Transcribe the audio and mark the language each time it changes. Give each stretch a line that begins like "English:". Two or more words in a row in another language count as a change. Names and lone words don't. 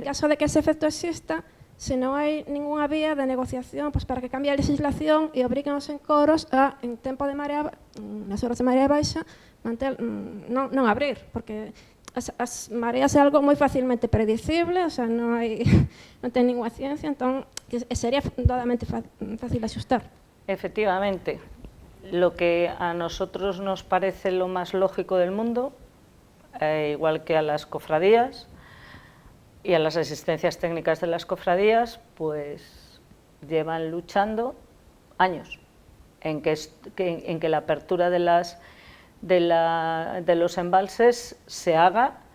Galician: en caso de que ese efecto exista, se non hai ninguna vía de negociación pois para que cambie a legislación e obriguen os encoros a, en tempo de marea, nas horas de marea baixa, non abrir, porque as mareas é algo moi facilmente predicible,
Spanish: o sea,
Galician: non ten ninguna ciencia, entón sería doadamente fácil axustar.
Spanish: Efectivamente, lo que a nosotros nos parece lo más lógico del mundo, igual que a las cofradías y a las asistencias técnicas de las cofradías, pues llevan luchando años en que la apertura de los embalses se haga